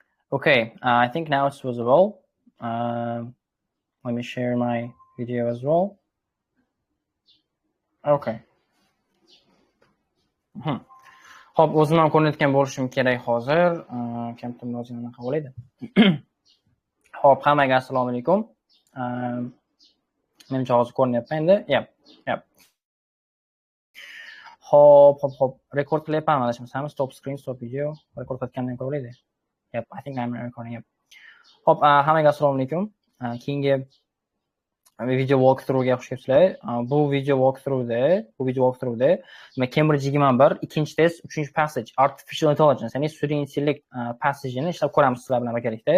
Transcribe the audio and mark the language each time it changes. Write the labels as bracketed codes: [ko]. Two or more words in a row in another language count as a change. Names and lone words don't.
[en] Okay, I think now it's visible. Let me share my video as well. Okay. [uz] Hop, o'zim ham ko'rinayotgan bo'lishim kerak hozir. Kamtam ozgina anaqa bo'ladi. Hop, hammaga assalomu alaykum. Menimcha hozir ko'rinyapti endi. Yep. Hop. Rekord qilyapman, adashmasam. [en] Stop screen, stop video. [uz] Rekord qilgandan ko'ra bo'ladi. [en] Yep, I think I'm recording. Yep. [uz] Hop, hammaga assalomu alaykum. Keyingi [en] video walkthroughga [uz] xush kelibsizlar. Bu [en] video walkthroughda [uz] Cambridge 21 ikkinchi test, 3-passage [en] Artificial Intelligence, [uz] ya'ni sun'iy intellekt passagini ishlab ko'ramiz sizlar bilan birgalikda.